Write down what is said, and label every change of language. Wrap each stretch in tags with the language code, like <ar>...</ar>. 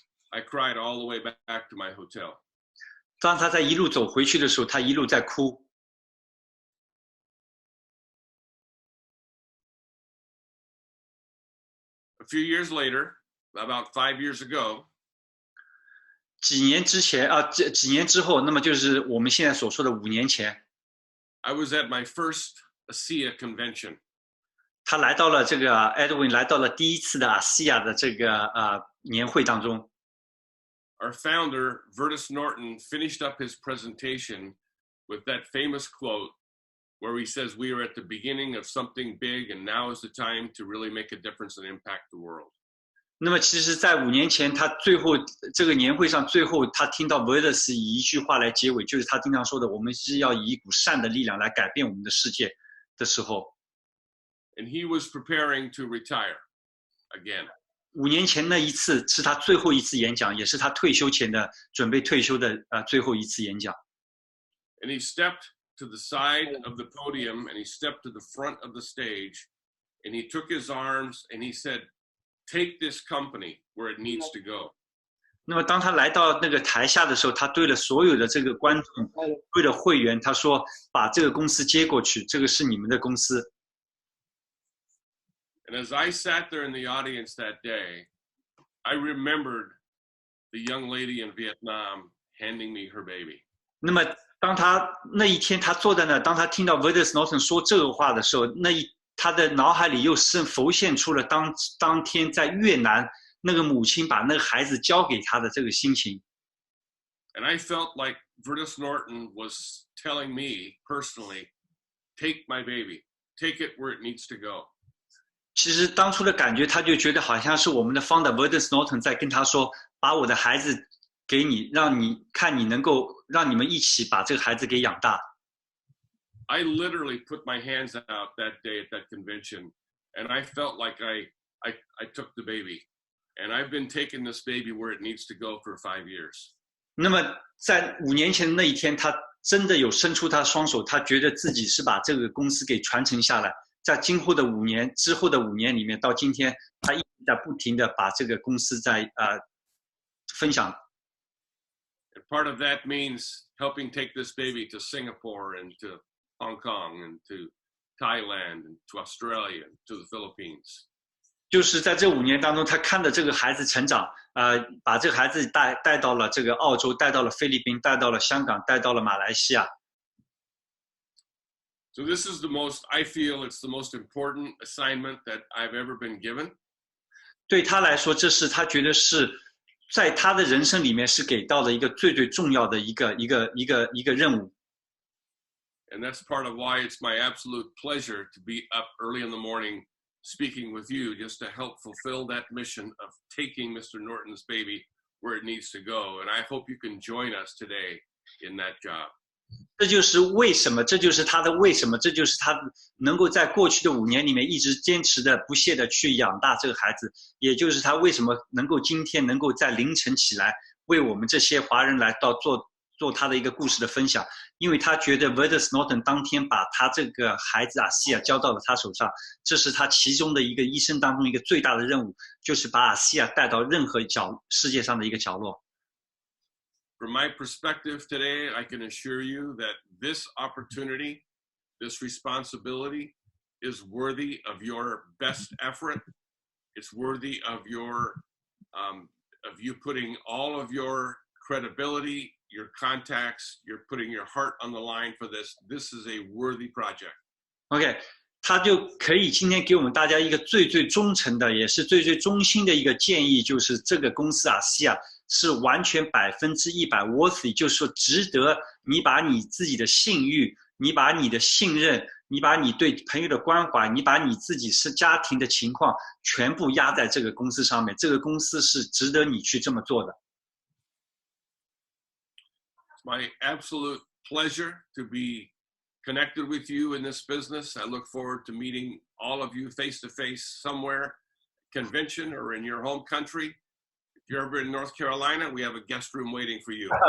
<en>I cried all the way back to my hotel.</en> <zh>当他在一路走回去的时候，他一路在哭。</zh> <en>A few years later, about 5 years ago,</en> <zh>几年之后，那么就是我们现在所说的5年前，</zh> <en>I was at my first ASEA convention.</en> <zh>他来到了这个 Edwin 来到了第一次的ASEA的这个年会当中。</zh> <en>Our founder, Vertus Norton, finished up his presentation with that famous quote where he says, "We are at the beginning of something big, and now is the time to really make a difference and impact the world."</en> <zh>那么其实在5年前，他最后这个年会上，最后他听到 Vertus 以一句话来结尾，就是他经常说的：“我们是要以一股善的力量来改变我们的世界”的时候。</zh> <en>And he was preparing to retire again.</en> <zh>5年前那一次是他最后一次演讲，也是他退休前的准备退休的最后一次演讲。</zh> <en>And he stepped to the side of the podium, and he stepped to the front of the stage, and he took his arms and he said, take this company where it needs to go.</en> <zh>那么当他来到那个台下的时候，他对了所有的这个观众，对了会员，他说：“把这个公司接过去，这个是你们的公司。”</zh> <en>And as I sat there in the audience that day, I remembered the young lady in Vietnam handing me her baby.</en> <zh>那么当他那一天他坐在那，当他听到 Wiens Norton 说这个话的时候，他的脑海里又浮现出了当天在越南那个母亲把那个孩子交给他的这个心情。</zh> <en>And I felt like Wiens Norton was telling me personally, take my baby, take it where it needs to go.</en> <zh>其实当初的感觉，他就觉得好像是我们的 founder Wiens Norton 在跟他说，把我的孩子给你，让你看你能够让你们一起把这个孩子给养大。</zh> <en>I literally put my hands out that day at that convention, and I felt like I took the baby. And I've been taking this baby where it needs to go for 5 years.</en> <zh>那么在5年前的那一天，他真的有伸出他的双手，他觉得自己是把这个公司给传承下来。在今后的5年之后的5年里面，到今天，他一直在不停的把这个公司在分享。</zh> <en>And part of that means helping take this baby to Singapore and to Hong Kong and to Thailand and to Australia and to the Philippines.</en> <zh>就是在这5年当中，他看着这个孩子成长，把这个孩子带到了这个澳洲，带到了菲律宾，带到了香港，带到了马来西亚。</zh> <en>So this is I feel it's the most important assignment that I've ever been given.</en> <zh>对他来说，这是他觉得是在他的人生里面是给到的一个最重要的一个任务。</zh> <en>And that's part of why it's my absolute pleasure to be up early in the morning speaking with you just to help fulfill that mission of taking Mr. Norton's baby where it needs to go. And I hope you can join us today in that job.</en> <zh>这就是为什么，这就是他的为什么，这就是他能够在过去的5年里面一直坚持的、不懈的去养大这个孩子，也就是他为什么能够今天能够在凌晨起来为我们这些华人来到做他的一个故事的分享，因为他觉得 Wiens Norton 当天把他这个孩子西亚交到了他手上，这是他其中的一个一生当中一个最大的任务，就是把西亚带到任何世界上的一个角落。</zh> <en>From my perspective today, I can assure you that this opportunity, this responsibility is worthy of your best effort. It's worthy of you putting all of your credibility, your contacts, you're putting your heart on the line for this. This is a worthy project.</en> <zh>OK, 他就可以今天给我们大家一个最忠诚的，也是最忠心的一个建议，就是这个公司西亚是完全100% worthy， 就是说值得你把你自己的信誉，你把你的信任，你把你对朋友的关怀，你把你自己是家庭的情况全部压在这个公司上面，这个公司是值得你去这么做的。</zh> <en>It's my absolute pleasure to be connected with you in this business. I look forward to meeting all of you face to face somewhere, convention or in your home country. If you're ever in North Carolina, we have a guest room waiting for you.</en>